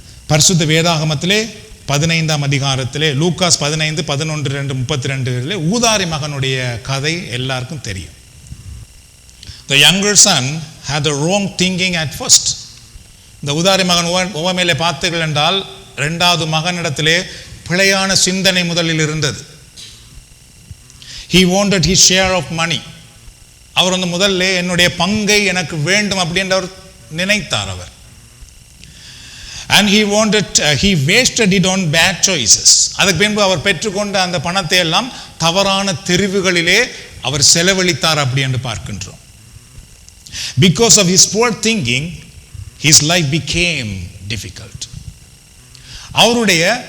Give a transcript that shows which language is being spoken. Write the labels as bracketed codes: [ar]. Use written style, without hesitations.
[ta] பரிசுத்த வேதாகமத்திலே 15ஆம் அதிகாரத்திலே லூக்காஸ் 15, 11, 32 ஊதாரி மகனுடைய கதை எல்லாருக்கும் தெரியும். [en] The younger son had the wrong thinking at first. [ta] இந்த ஊதாரி மகன் உவமையிலே பார்த்தீர்கள் என்றால் இரண்டாவது மகனிடத்திலே பிழையான சிந்தனை முதலில் இருந்தது. [en] He wanted his share of money. [ta] அவர் முதல்ல என்னுடைய பங்கை எனக்கு வேண்டும் அப்படின்னு அவர் நினைத்தார். அவர் [en] and he wasted it on bad choices. [ta] அதுக்கு பின்பு அவர் பெற்றுக்கொண்ட அந்த பணத்தை எல்லாம் தவறான தெரிவுகளிலே அவர் செலவழித்தார் அப்படி என்று பார்க்கின்றோம். [en] Because of his poor thinking his life became difficult. [ta] அவருடைய